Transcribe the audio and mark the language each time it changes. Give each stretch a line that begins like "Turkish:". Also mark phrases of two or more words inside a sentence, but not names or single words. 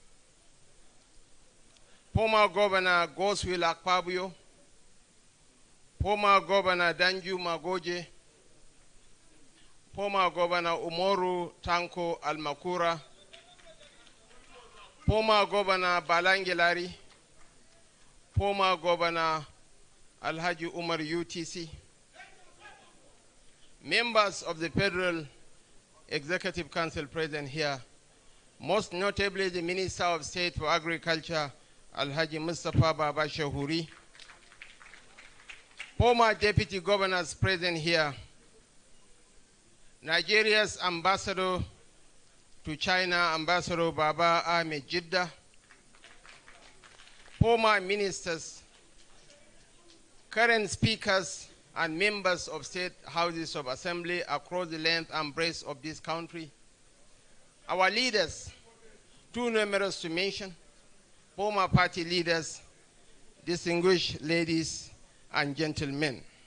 English: former Governor Goswill Akpabio, former Governor Danju Magoje, former Governor Umoru Tanko Almakura, former Governor Balangilari, former Governor Alhaji Umar UTC, members of the Federal Executive Council present here, most notably the Minister of State for Agriculture, Alhaji Mustafa Baba Shahuri, former Deputy Governors present here, Nigeria's Ambassador to China, Ambassador Baba Ahmed Jidda, former ministers, current speakers, and members of state houses of assembly across the length and breadth of this country, our leaders, too numerous to mention, former party leaders, distinguished ladies and gentlemen.